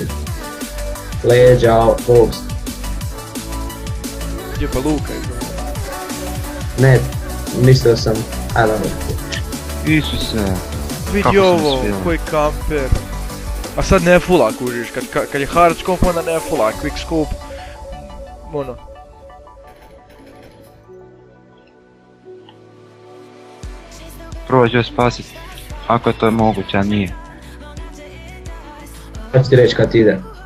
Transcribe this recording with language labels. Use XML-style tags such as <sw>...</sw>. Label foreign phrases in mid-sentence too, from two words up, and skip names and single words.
<hr>Leđa, post. Gdje pa Luka je bilo? Ne, mislio sam Adam. Isuse. Vidi Kako sam ovo, uspio? koji kamper. A sad ne fulla kužiš, kad je</hr> <en>hard scope</en> <hr>onda ne fulla,</hr> <en>quick scope.</en> <hr>Ono. Probat ću spasit. Ako to je moguće, a nije. Kad ću ti reći kad ide?</hr>